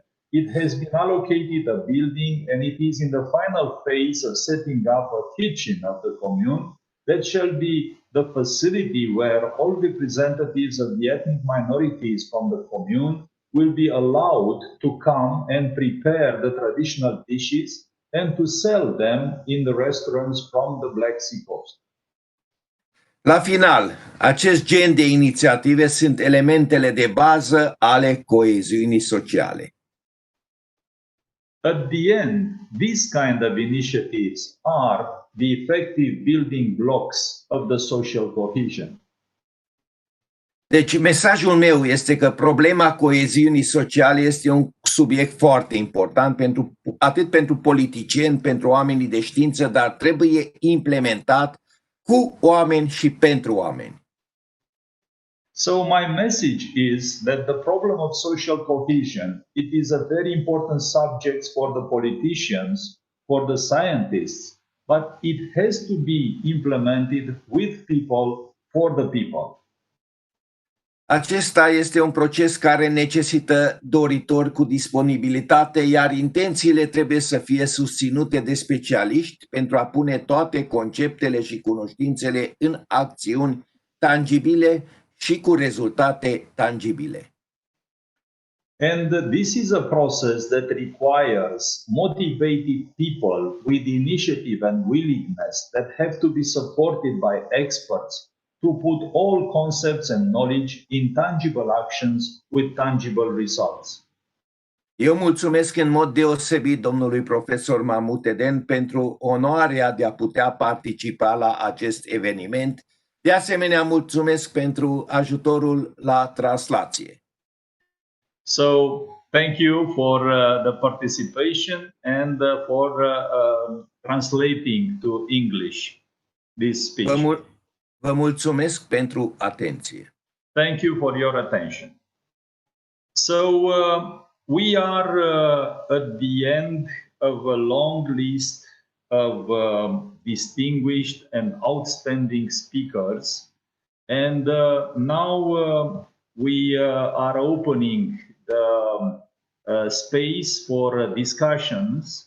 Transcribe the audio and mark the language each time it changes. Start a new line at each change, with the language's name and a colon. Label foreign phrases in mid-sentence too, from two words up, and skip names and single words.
English: It has been allocated a building, and it is in the final phase of setting up a kitchen of the commune that shall be the facility where all representatives of the ethnic minorities from the commune will be allowed to come and prepare the traditional dishes and to sell them in the restaurants from the Black Sea coast.
Romanian: La final, acest gen de inițiative sunt elementele de bază ale coeziunii sociale.
English: At the end, these kind of initiatives are the effective building blocks of the social cohesion.
Romanian: Deci, mesajul meu este că problema coeziunii sociale este un subiect foarte important atât pentru politicieni, pentru oamenii de știință, dar trebuie implementat cu oameni și pentru oameni.
English: So my message is that the problem of social cohesion, it is a very important subject for the politicians, for the scientists, but it has to be implemented with people, for the people.
Romanian: Acesta este un proces care necesită doritori cu disponibilitate, iar intențiile trebuie să fie susținute de specialiști pentru a pune toate conceptele și cunoștințele în acțiuni tangibile și cu rezultate tangibile.
English: And this is a process that requires motivated people with initiative and willingness that have to be supported by experts to put all concepts and knowledge in tangible actions with tangible results.
Romanian: Eu mulțumesc în mod deosebit domnului profesor Mahmut Eden pentru onoarea de a putea participa la acest eveniment. De asemenea, mulțumesc pentru ajutorul la translație.
English: So, thank you for the participation and for translating to English this speech.
Romanian: Vă mulțumesc pentru atenție.
English: Thank you for your attention. So, we are at the end of a long list of distinguished and outstanding speakers. And now we are opening the space for discussions.